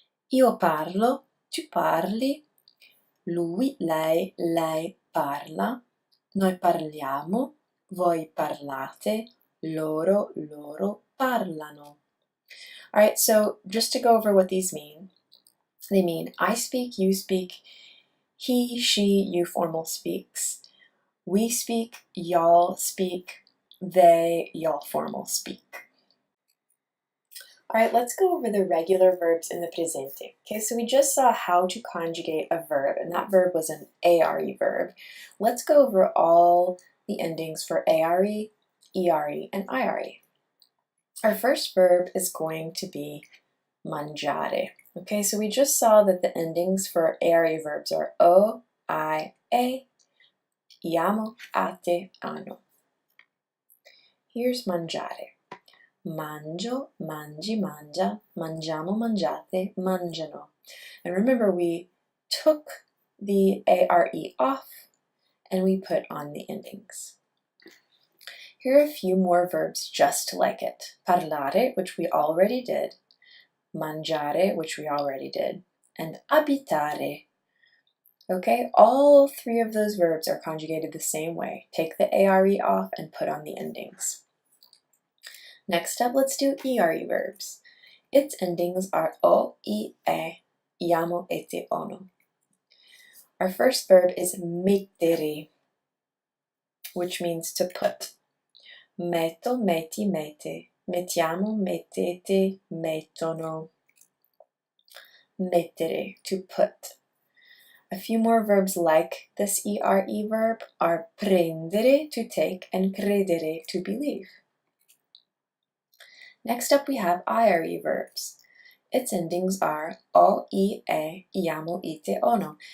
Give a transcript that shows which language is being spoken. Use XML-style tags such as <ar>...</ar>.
<it>Io parlo, tu parli, lui, lei parla, noi parliamo, voi parlate, loro parlano.</it> <en>All right, so just to go over what these mean, they mean I speak, you speak, he, she, you formal speaks, we speak, y'all speak, they, y'all formal speak. All right, let's go over the regular verbs in the presente. Okay, so we just saw how to conjugate a verb, and that verb was an ARE verb. Let's go over all the endings for ARE, ERE, and IRE. Our first verb is going to be mangiare. Okay, so we just saw that the endings for ARE verbs are o, I, e, iamo, ate, ano. Here's mangiare.</en> <it>Mangio, mangi, mangia, mangiamo, mangiate, mangiano.</it> <en>And remember, we took the ARE off and we put on the endings. Here are a few more verbs just like it. Parlare, which we already did, mangiare, which we already did, and abitare. Okay, all three of those verbs are conjugated the same way. Take the ARE off and put on the endings. Next up, let's do ERE verbs. Its endings are o, I, e, iamo, ete, ono. Our first verb is mettere, which means to put.</en> <it>Metto, metti, mette. Mettiamo, mettete, mettono.</it> <en>Mettere, to put. A few more verbs like this ERE verb are prendere, to take, and credere, to believe. Next up, we have IRE verbs. Its endings are o, I, e, iamo, ite, ono.</en>